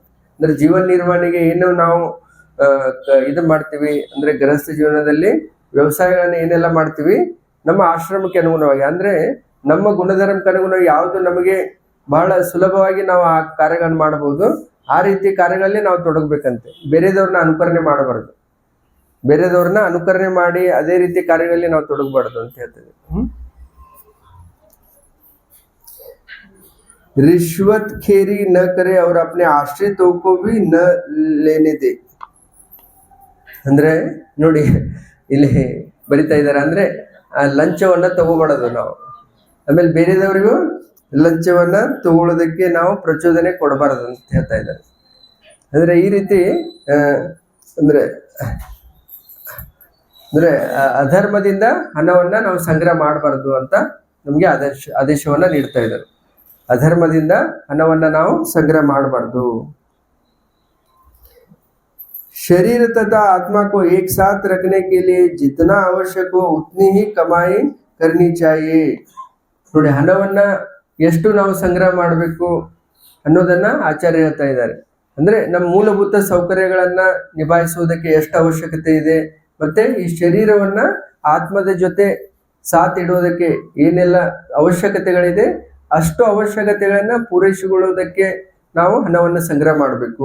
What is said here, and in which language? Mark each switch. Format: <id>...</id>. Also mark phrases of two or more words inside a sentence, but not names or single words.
<kn>ಅಂದ್ರೆ ಜೀವನ ನಿರ್ವಹಣೆಗೆ ಏನು ನಾವು ಇದು ಮಾಡ್ತೀವಿ ಅಂದ್ರೆ ಗೃಹಸ್ಥ ಜೀವನದಲ್ಲಿ ವ್ಯವಸಾಯಗಳನ್ನ ಏನೆಲ್ಲ ಮಾಡ್ತೀವಿ ನಮ್ಮ ಆಶ್ರಮಕ್ಕೆ ಅನುಗುಣವಾಗಿ, ಅಂದ್ರೆ ನಮ್ಮ ಗುಣಧರ್ಮಕ್ಕೆ ಅನುಗುಣವಾಗಿ ಯಾವುದು ನಮಗೆ ಬಹಳ ಸುಲಭವಾಗಿ ನಾವು ಆ ಕಾರ್ಯಗಳನ್ನು ಮಾಡಬಹುದು ಆ ರೀತಿ ಕಾರ್ಯಗಳಲ್ಲಿ ನಾವು ತೊಡಗಬೇಕಂತೆ. ಬೇರೆದವ್ರನ್ನ ಅನುಕರಣೆ ಮಾಡಬಾರ್ದು, ಬೇರೆದವ್ರನ್ನ ಅನುಕರಣೆ ಮಾಡಿ ಅದೇ ರೀತಿ ಕಾರ್ಯಗಳಲ್ಲಿ ನಾವು ತೊಡಗಬಾರ್ದು ಅಂತ ಹೇಳ್ತೇವೆ.</kn> <hi>रिश्वत खेरी न करे और अपने आश्रितों को भी न लेने दे.</hi> <kn>ಅಂದ್ರೆ ನೋಡಿ, ಇಲ್ಲಿ ಬರಿತಾ ಇದ್ದಾರೆ ಅಂದ್ರೆ ಲಂಚವನ್ನ ತಗೋಬಾರದು ನಾವು. ಆಮೇಲೆ ಬೇರೆದವರಿಗೂ ಲಂಚವನ್ನ ತಗೊಳ್ಳೋದಕ್ಕೆ ನಾವು ಪ್ರಚೋದನೆ ಕೊಡಬಾರದು ಅಂತ ಹೇಳ್ತಾ ಇದ್ದಾರೆ. ಅಂದ್ರೆ ಈ ರೀತಿ ಅಂದ್ರೆ ಅಧರ್ಮದಿಂದ ಹಣವನ್ನ ನಾವು ಸಂಗ್ರಹ ಮಾಡಬಾರದು ಅಂತ ನಮ್ಗೆ ಆದೇಶವನ್ನ ನೀಡ್ತಾ ಇದ್ದಾರೆ. ಅಧರ್ಮದಿಂದ ಹಣವನ್ನ ನಾವು ಸಂಗ್ರಹ ಮಾಡಬಾರ್ದು.</kn> <hi>शरीर तथा आत्मा को एक साथ रखने के लिए जितना आवश्यक हो उतनी ही कमाई करनी चाहिए.</hi> <kn>ನೋಡಿ, ಹಣವನ್ನ ಎಷ್ಟು ನಾವು ಸಂಗ್ರಹ ಮಾಡಬೇಕು ಅನ್ನೋದನ್ನ ಆಚಾರ್ಯ ಹೇಳ್ತಾ ಇದ್ದಾರೆ. ಅಂದ್ರೆ ನಮ್ಮ ಮೂಲಭೂತ ಸೌಕರ್ಯಗಳನ್ನ ನಿಭಾಯಿಸುವುದಕ್ಕೆ ಎಷ್ಟು ಅವಶ್ಯಕತೆ ಇದೆ, ಮತ್ತೆ ಈ ಶರೀರವನ್ನ ಆತ್ಮದ ಜೊತೆ ಸಾಥ್ ಇಡುವುದಕ್ಕೆ ಏನೆಲ್ಲ ಅವಶ್ಯಕತೆಗಳಿದೆ ಅಷ್ಟು ಅವಶ್ಯಕತೆಗಳನ್ನ ಪೂರೈಸಿಕೊಳ್ಳುವುದಕ್ಕೆ ನಾವು ಹಣವನ್ನು ಸಂಗ್ರಹ ಮಾಡಬೇಕು.</kn>